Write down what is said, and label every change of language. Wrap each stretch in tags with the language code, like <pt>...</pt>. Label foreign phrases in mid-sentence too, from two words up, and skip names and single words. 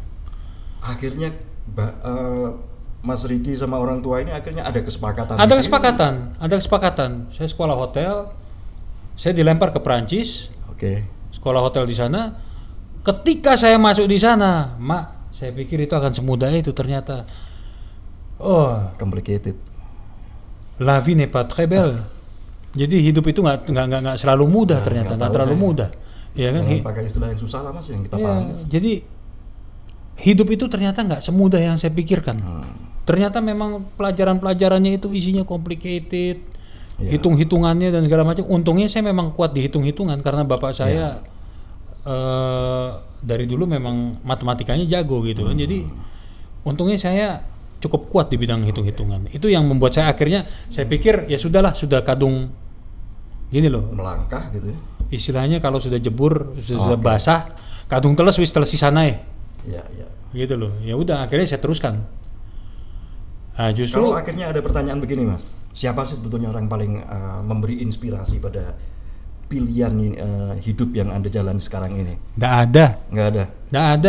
<id>Akhirnya, Mas Riki sama orang tua ini akhirnya ada kesepakatan. Ada kesepakatan. Saya sekolah hotel, saya dilempar ke Perancis. Oke. Sekolah hotel di sana. Ketika saya masuk di sana, Mak, saya pikir itu akan semudah itu, ternyata. Complicated.</id> <fr>La vie n'est pas très belle.</fr> <id>Jadi hidup itu nggak selalu mudah, ternyata nggak terlalu mudah. Ya kan? Pakai istilah yang susah lah Mas yang kita pahami. Jadi hidup itu ternyata nggak semudah yang saya pikirkan. Ternyata memang pelajarannya itu isinya complicated. Hitung-hitungannya dan segala macam. Untungnya saya memang kuat di hitung-hitungan karena bapak saya dari dulu memang matematikanya jago gitu kan. Jadi untungnya saya cukup kuat di bidang hitung-hitungan. Itu yang membuat saya akhirnya saya pikir ya sudahlah, sudah kadung gini loh. Melangkah gitu ya. Istilahnya kalau sudah jebur, sudah basah,</id> <jv>kadung teles wis teles sisana ya.</jv> <id>Iya. Gitu loh. Ya udah akhirnya saya teruskan. Nah, justru kalau akhirnya ada pertanyaan begini Mas, siapa sih sebetulnya orang paling memberi inspirasi pada pilihan hidup yang Anda jalani sekarang ini? Nggak ada. Nggak ada.</id>